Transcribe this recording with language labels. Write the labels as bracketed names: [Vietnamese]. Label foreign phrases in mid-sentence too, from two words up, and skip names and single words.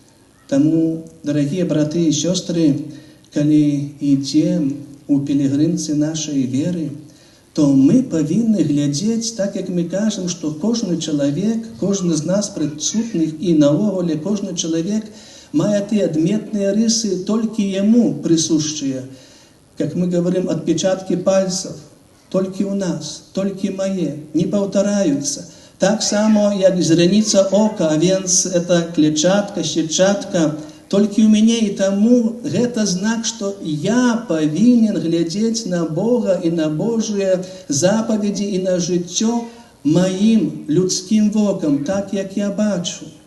[Belarusian] Таму, дарагія браты і сёстры, калі ідзем у пілігрымцы нашай веры, то мы павінны глядзець, так як мы кажам, што кожны чалавек, кожны з нас прысутных і наогуле кожны чалавек мае тыя адметныя рысы толькі яму прысушчыя. [Russian] Как мы говорим, отпечатки пальцев [Belarusian] толькі ў нас, толькі мае, не паўтараюцца. Так само, як зраніца ока, а венц [Russian] это клетчатка, сетчатка, [Belarusian] толькі ў мяне, і таму гэта знак, што я павінен глядзець на Бога і на Божыя запаведзі і на жыццё маім людскім вокам, так як я бачу.